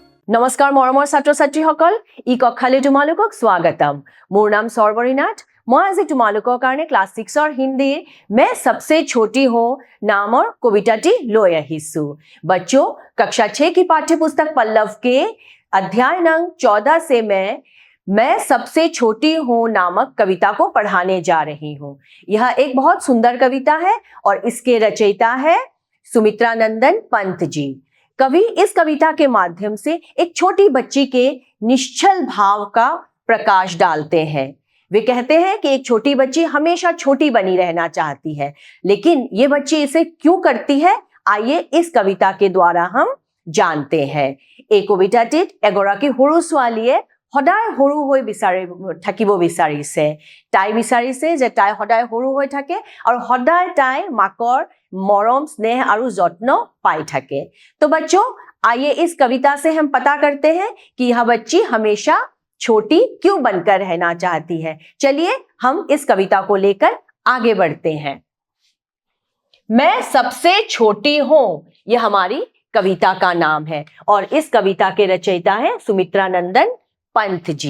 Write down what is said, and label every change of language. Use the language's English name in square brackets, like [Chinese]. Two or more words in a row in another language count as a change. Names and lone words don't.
[Assamese] নমস্কাৰ মৰমৰ ছাত্ৰ ছাত্ৰীসকল, ই কক্ষালৈ তোমালোকক স্বাগতম। মোৰ নাম সৰ্বৰী নাথ। মই আজি তোমালোকৰ কাৰণে ক্লাছ 6ৰ হিন্দীৰ [Hindi] मैं सबसे छोटी हूँ [Assamese] नाমৰ কবিতাটি লৈ আহিছো। [Hindi] बच्चों, कक्षा 6 की पाठ्य पुस्तक पल्लव के अध्याय नंग 14 से मैं सबसे छोटी हूँ नामक कविता को पढ़ाने जा रही हूँ। यह एक बहुत सुंदर कविता है और इसके रचयिता है सुमित्रा नंदन पंत जी। कवि इस कविता के माध्यम से एक छोटी बच्ची के निश्चल भाव का प्रकाश डालते हैं। वे कहते हैं कि एक छोटी बच्ची हमेशा छोटी बनी रहना चाहती है, लेकिन ये बच्ची इसे क्यों करती है, आइए इस कविता के द्वारा हम जानते हैं। [Assamese] এই কবিতাটিত এগৰাকী সৰু ছোৱালীয়ে সদায় সৰু হৈ থাকিব বিচাৰিছে। তাই বিচাৰিছে যে তাই সদায় সৰু হৈ থাকে আৰু সদায় তাই মাকৰ [Hindi] मरम स्नेह और जत्न [Assamese] পাই থাকে। [Hindi] तो बच्चों, आइए इस कविता से हम पता करते हैं कि यह बच्ची हमेशा छोटी क्यों बनकर रहना चाहती है। चलिए हम इस कविता को लेकर आगे बढ़ते हैं। मैं सबसे छोटी हूं, यह हमारी कविता का नाम है और इस कविता के रचयिता है सुमित्रा नंदन पंत जी।